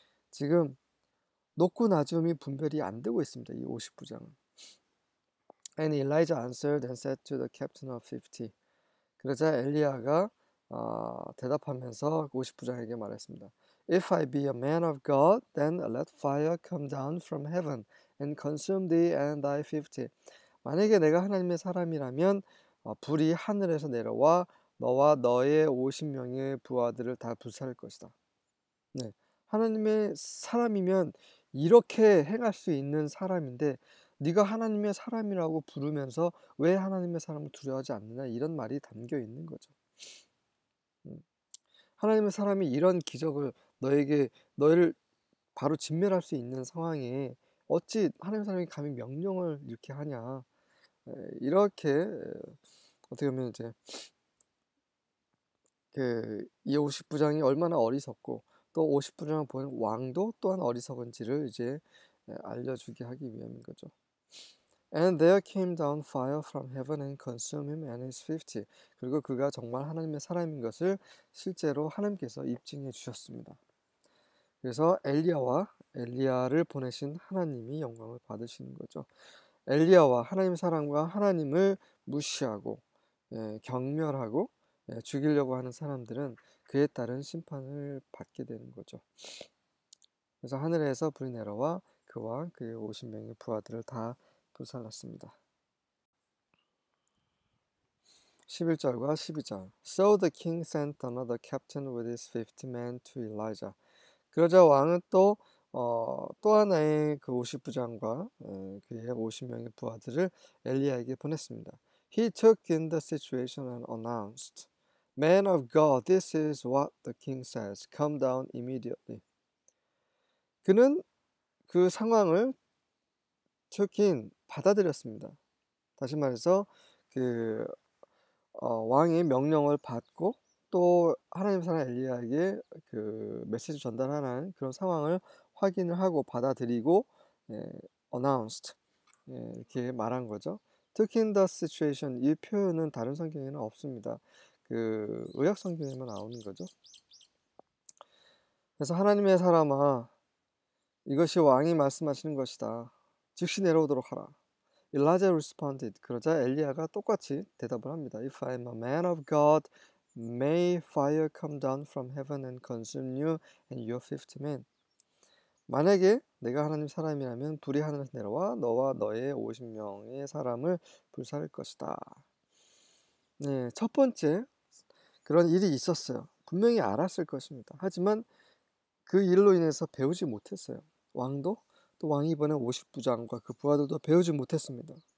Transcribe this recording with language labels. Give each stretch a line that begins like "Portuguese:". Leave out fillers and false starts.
Korean: 지금 높고 낮음이 분별이 안 되고 있습니다. 이 50부장은.
English: And Elijah answered and said to the captain of 50.
Korean: 그러자 엘리야가 대답하면서 50부장에게 말했습니다.
English: If I be a man of God, then let fire come down from heaven and consume thee and thy 50.
Korean: 만약에 내가 하나님의 사람이라면 불이 하늘에서 내려와 너와 너의 50명의 부하들을 다 불살릴 것이다. 네, 하나님의 사람이면 이렇게 행할 수 있는 사람인데 네가 하나님의 사람이라고 부르면서 왜 하나님의 사람을 두려워하지 않느냐 이런 말이 담겨 있는 거죠. 하나님의 사람이 이런 기적을 너희를 바로 진멸할 수 있는 상황에 어찌 하나님의 사람이 감히 명령을 이렇게 하냐. 이렇게 어떻게 보면 이제 이 50부장이 얼마나 어리석고 또 50부장을 보낸 왕도 또한 어리석은지를 이제 알려주게 하기 위함인 거죠.
English: And there came down fire from heaven and consumed him and his 50.
Korean: 그리고 그가 정말 하나님의 사람인 것을 실제로 하나님께서 입증해 주셨습니다. 그래서 엘리야를 보내신 하나님이 영광을 받으시는 거죠. 엘리야와 하나님의 사람과 하나님을 무시하고 경멸하고 죽이려고 하는 사람들은 그에 따른 심판을 받게 되는 거죠. 그래서 하늘에서 불이 내려와 그와 그의 50명의 부하들을 다 불살랐습니다. 11절과 12절.
English: So the king sent another captain with his 50 men to Elijah.
Korean: 그러자 왕은 또 하나의 그 50부장과 그의 50명의 부하들을 엘리야에게 보냈습니다.
English: He took in the situation and announced, Man of God, this is what the king says. Come down immediately.
Korean: 그는 그 상황을 받아들였습니다. 다시 말해서 왕의 명령을 받고 또 하나님 사람 엘리야에게 그 메시지 전달하는 그런 상황을 확인을 하고 받아들이고 announced 이렇게 말한 거죠.
English: Took in the situation
Korean: 이 표현은 다른 성경에는 없습니다. 그 의학 성경에만 나오는 거죠. 그래서 하나님의 사람아 이것이 왕이 말씀하시는 것이다. 즉시 내려오도록 하라.
English: Elijah responded.
Korean: 그러자 엘리야가 똑같이 대답을 합니다.
English: If I am a man of God, may fire come down from heaven and consume you and your 50 men.
Korean: 만약에 내가 하나님 사람이라면 불이 하늘에서 내려와 너와 너의 50명의 사람을 불살릴 것이다. 네, 첫 번째 그런 일이 있었어요. 분명히 알았을 것입니다. 하지만 그 일로 인해서 배우지 못했어요. 왕도 또 왕이 보낸 50부장과 그 부하들도 배우지 못했습니다.